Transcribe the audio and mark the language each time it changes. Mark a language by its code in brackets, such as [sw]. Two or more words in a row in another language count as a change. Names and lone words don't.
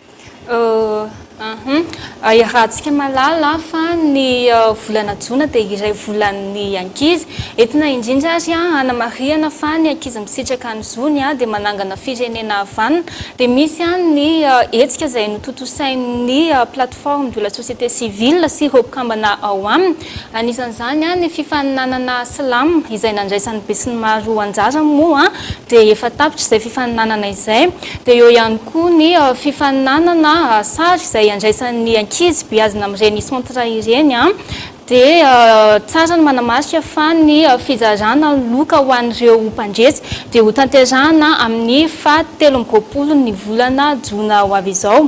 [mg] Rahantsika malala fa ny volana jona dia iray volan'ny ankizy entina indrindra ary hanamariana fa ny ankizy misitraka ny zony dia manangana firenena havanana dia misy ny hetsika izay nototosain'ny [fr] plateforme de la société civile [mg] sy ireo mpikambana ao aminy. Anisan'izany ny fifaninanana slam izay nandraisan'ny be sy ny maro anjara moa dia efa tapitra izay fifaninanana izay. Dia eo ihany koa ny fifaninanana sary izay andraisan'ny ankizy beazina amin'ireny centre ireny dia tsara ny manamarika fa ny fizarana loka ho an'ireo mpandresy dia ho tanterahana amin'ny faha-13 ny volana jona ho avy izao.